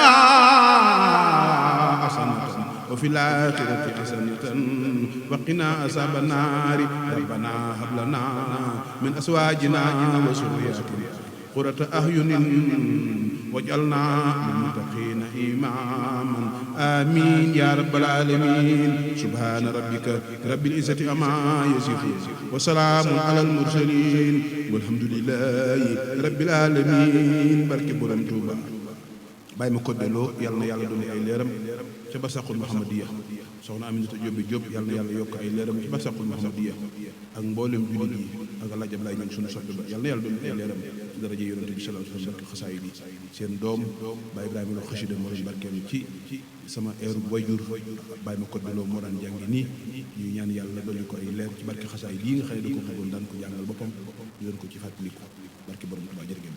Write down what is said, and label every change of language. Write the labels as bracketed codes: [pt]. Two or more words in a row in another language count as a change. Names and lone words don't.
[ar] حسنة وفي الآخرة حسنة وقنا عذاب النار ربنا هب لنا من أزواجنا وذرياتنا قرة أعين واجعلنا للمتقين إماما آمين يا رب العالمين سبحان ربك رب العزة عما يصفون وسلام على المرسلين والحمد لله رب العالمين [wo] barke Borom Tuuba bàyyi ma koddeloo yàlla na yàlla doon ay leeram ca barsaqul Muhammadiya soxna Aminata Jóobe Jóob yàlla na yàlla yokk ay leeram ci barsaqul Muhammadiya ak mboolem jullit yi ak Alaaji Ablaay ñoom sunu soppe ba yàlla na yàlla doon ay leeram ci daraja Yonent bi [ar] صلى الله عليه وسلم [wo] barke xasaayid yi seen doom Baay Ibrahima Lo xasida moo doon barkeelu ci sama eeru wayjur bàyyi ma koddeloo moo daan jàngi nii ñu ñaan yàlla dolli ko ay leer ci barke xasaayid yi nga xam ne da ko bëggoon daan ko jàngal boppam ñu doon ko ci fàttaliku barke Borom Tuuba jërëjëf.